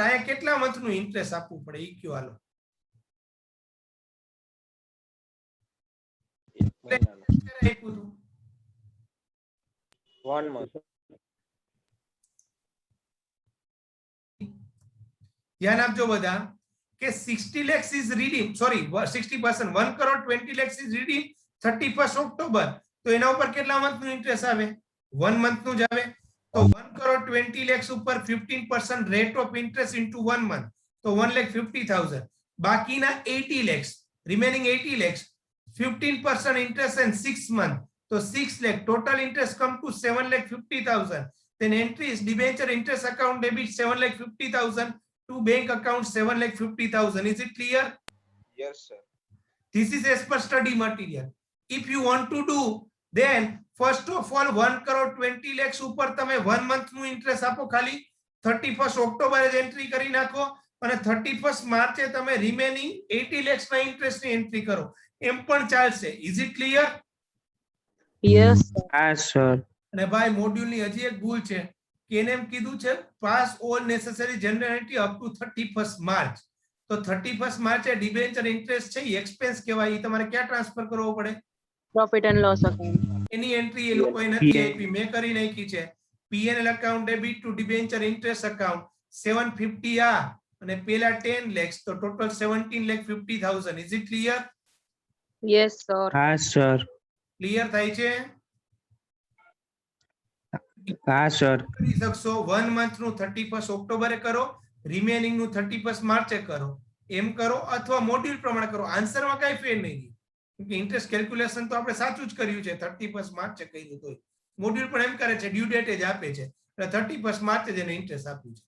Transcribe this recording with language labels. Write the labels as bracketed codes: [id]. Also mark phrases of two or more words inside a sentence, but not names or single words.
[gu] આયા કેટલા મંથનું ઇન્ટરેસ્ટ આપવું પડે ઈ કયો હાલો? એક મહિનાનો. ક્યારે આપ્યું હતું? [en] 1 month. [gu] ધ્યાન આપજો બધા કે [en] 60 lakhs is redeem sorry 60% 1 crore 20 lakhs is redeem 31st [gu] ઓક્ટોબર તો એના ઉપર કેટલા મંથનું ઇન્ટરેસ્ટ આવે? 1 મંથનું જ આવે. તો 1 crore 20 lakhs ઉપર 15% [en] rate of interest into 1 month [gu] તો 1,50,000 બાકીના 80 lakhs રિમેનિંગ 80 lakhs 15% [en] interest and 6 month [gu] તો 6 lakh [en] total interest come to 7,50,000. then entry is debenture interest account debit 7,50,000 to bank account 7,50,000. Is it clear? Yes, sir. This is as per study material. If you want to do, then first of all 1 crore 20 lakhs [gu] ઉપર તમે 1 month નું interest આપો ખાલી 31st ઓક્ટોબરે જ એન્ટ્રી કરી નાખો અને 31st માર્ચે તમે રિમેનિંગ 80 lakhs ના ઇન્ટરેસ્ટ ની એન્ટ્રી કરો એમ પણ ચાલશે. [en] Is it clear? Yes, sir. Yes, sir. [gu] અને ભાઈ મોડ્યુલ ની હજી એક ભૂલ છે કે એને એમ કીધું છે [en] pass all necessary general entry up to 31st March. [gu] તો 31st માર્ચે [en] debenture interest [gu] છે એ એક્સપેન્સ કહેવાય એ તમારે ક્યાં ટ્રાન્સફર કરવો પડે? [en] Profit and loss account. [gu] એની એન્ટ્રી એ લોકોએ નથી આપી મેં કરી નાખી છે. [en] PNL account debit to debenture interest account 750 [gu] આ અને પેલા 10 lakhs તો ટોટલ 17,50,000. [en] is it clear? Yes, sir. Yes, sir. [gu] ક્લિયર થાય છે? [en] Yes, sir. [gu] કરી શકશો 1 મંથ નું 31st ઓક્ટોબરે કરો રિમેનિંગ નું 31 માર્ચે કરો એમ કરો અથવા મોડ્યુલ પ્રમાણે કરો, આન્સરમાં કઈ ફેર નહીં. કેમ કે [en] interest calculation [gu] તો આપણે સાચું જ કર્યું છે, 31 માર્ચે કહ્યું તો મોડ્યુલ પણ એમ કરે છે, [en] due date [gu] જ આપે છે, એટલે 31 માર્ચે જ એને ઇન્ટરેસ્ટ આપ્યું છે.